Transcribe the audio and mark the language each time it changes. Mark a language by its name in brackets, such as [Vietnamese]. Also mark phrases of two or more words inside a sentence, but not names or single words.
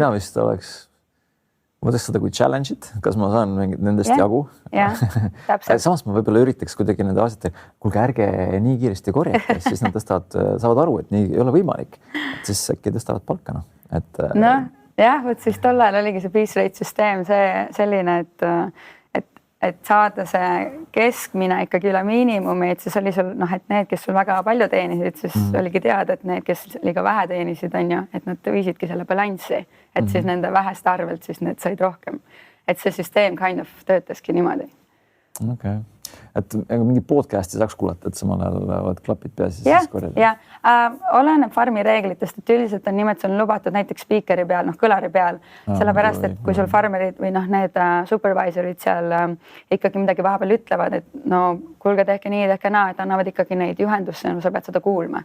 [Estonian] Mina vist mõtleks seda kui challenge'it, kas ma saan nendest jagu. Samas ma võib-olla üritaks kuidagi nende asjad, kuulge ärge nii kiiresti korjata, siis nad saavad aru, et nii ei ole võimalik. Et siis äkki tõstavad palka. Võt siis tollal oligi see [English] piece rate [Estonian] süsteem selline, et saada see keskmine ikkagi üle miinimumi, et siis oli sul, et need, kes sul väga palju teenisid, siis oligi teada, et need, kes liiga vähe teenisid, on ju, et nad viisidki selle balanssi, et siis nende vähest arvelt siis need said rohkem. Et see süsteem [English] kind of [Estonian] töötaski niimoodi. Okay. et mingi podcast'i saaks kuulata, et samal ajal oled klapid peas ja siis korjada. Oleneb farmi reeglitest, et üldiselt on niimoodi, sul on lubatud näiteks speakeri peal, kõlari peal, sellepärast, et kui sul farmerid või need supervisorid seal ikkagi midagi vahepeal ütlevad, et no kuulge, tehke nii, tehke naa, et annavad ikkagi neid juhendusse, no sa pead seda kuulma.